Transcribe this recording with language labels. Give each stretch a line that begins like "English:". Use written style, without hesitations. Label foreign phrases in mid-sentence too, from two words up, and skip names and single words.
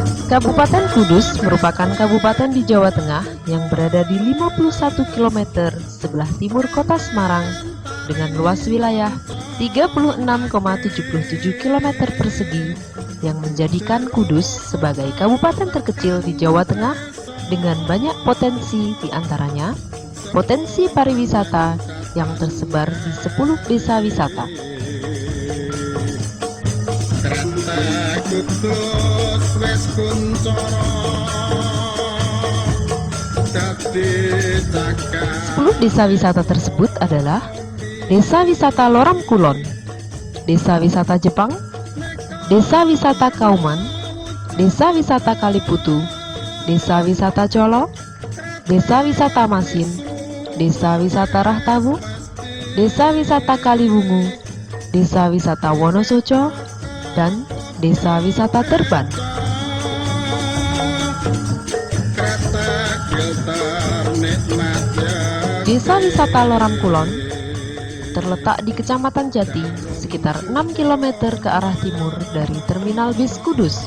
Indonesian: Kabupaten Kudus merupakan kabupaten di Jawa Tengah yang berada di 51 km sebelah timur kota Semarang dengan luas wilayah 36,77 km persegi yang menjadikan Kudus sebagai kabupaten terkecil di Jawa Tengah dengan banyak potensi, di antaranya potensi pariwisata yang tersebar di 10 desa wisata. Sepuluh desa wisata tersebut adalah Desa Wisata Loram Kulon, Desa Wisata Jepang, Desa Wisata Kauman, Desa Wisata Kaliputu, Desa Wisata Colo, Desa Wisata Masin, Desa Wisata Rahtabu, Desa Wisata Kaliwungu, Desa Wisata Wonosoco, dan Desa Wisata Terban. Desa Wisata Loram Kulon terletak di Kecamatan Jati, sekitar 6 km ke arah timur dari Terminal Bis Kudus.